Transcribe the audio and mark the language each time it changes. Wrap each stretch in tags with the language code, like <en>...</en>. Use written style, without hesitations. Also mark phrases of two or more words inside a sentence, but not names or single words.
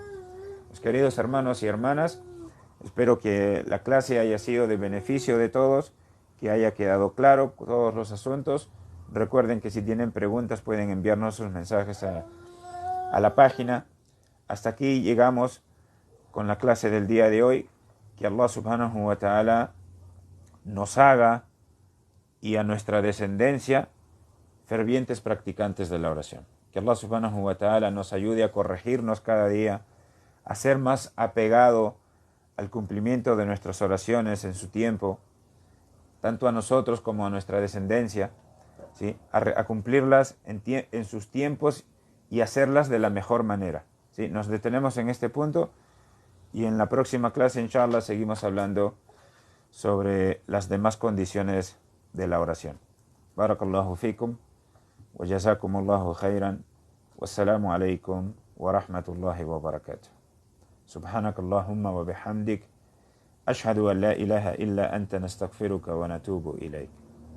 <es>Mis queridos hermanos y hermanas, espero que la clase haya sido de beneficio de todos, que haya quedado claro todos los asuntos. Recuerden que si tienen preguntas pueden enviarnos sus mensajes a la página. Hasta aquí llegamos con la clase del día de hoy. Que</es> <ar>الله سبحانه وتعالى</ar> <es>nos haga y a nuestra descendencia fervientes practicantes de la oración. Que</es> <ar>الله سبحانه وتعالى</ar> <es>nos ayude a corregirnos cada día, a ser más apegado al cumplimiento de nuestras oraciones en su tiempo, tanto a nosotros como a nuestra descendencia, ¿sí? A cumplirlas en sus tiempos y hacerlas de la mejor manera, ¿sí? Nos detenemos en este punto y en la próxima clase, inshallah, seguimos hablando sobre las demás condiciones de la oración.</es> <ar>بارك الله فيكم وجزاكم الله خيرا. والسلام عليكم ورحمة الله وبركاته. سبحانك اللهم وبحمدك. أشهد أن لا إله إلا أنت نستغفرك ونتوب إليك.</ar>